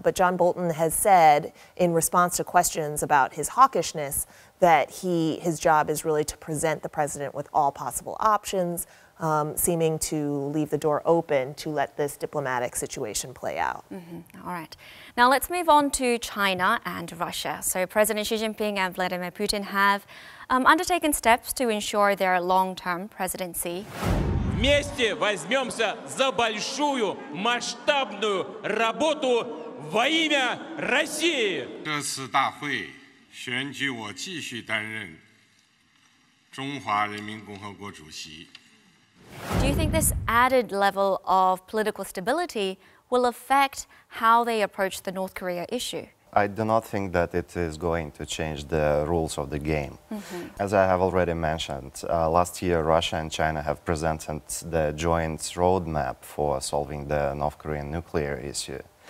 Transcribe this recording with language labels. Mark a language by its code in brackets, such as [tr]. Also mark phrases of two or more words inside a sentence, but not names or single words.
[en] But John Bolton has said, in response to questions about his hawkishness, that his job is really to present the president with all possible options, seeming to leave the door open to let this diplomatic situation play out. All right. Now let's move on to China and Russia. So President Xi Jinping and Vladimir Putin have undertaken steps to ensure their long-term presidency. [ru] Вместе возьмемся за большую масштабную работу во имя России. [zh] 这次大会选举我继续担任中华人民共和国主席。 [en] Do you think this added level of political stability will affect how they approach the North Korea issue? I do not think that it is going to change the rules of the game. As I have already mentioned, last year Russia and China have presented the joint roadmap for solving the North Korean nuclear issue.